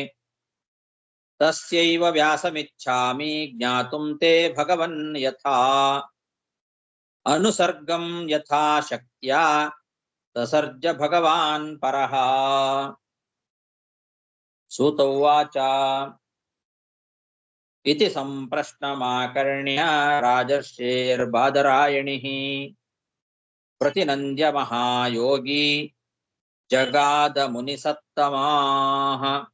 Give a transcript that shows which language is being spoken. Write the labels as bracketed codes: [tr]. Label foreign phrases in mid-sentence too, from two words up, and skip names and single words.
[sa] ತಸ್ಯೈವ ವ್ಯಾಸಮಿಚ್ಛಾಮಿ ಜ್ಞಾತುಂ ತೇ ಭಗವನ್ ಯಥಾ ಅನುಸರ್ಗಂ ಯಥಾ ಶಕ್ತ್ಯಾ ಸಸರ್ಜ ಭಗವಾನ್ ಪರಃ. ಸೂತ ಉವಾಚ ಇತಿ ಸಂಪ್ರಶ್ನಮಾಕರ್ಣ್ಯ ರಾಜರ್ಷೇರ್ಬಾದರಾಯಣಿಃ ಪ್ರತಿನಂದ್ಯ ಮಹಾಯೋಗಿ ಜಗಾದ ಮುನಿಸತ್ತಮಾಃ.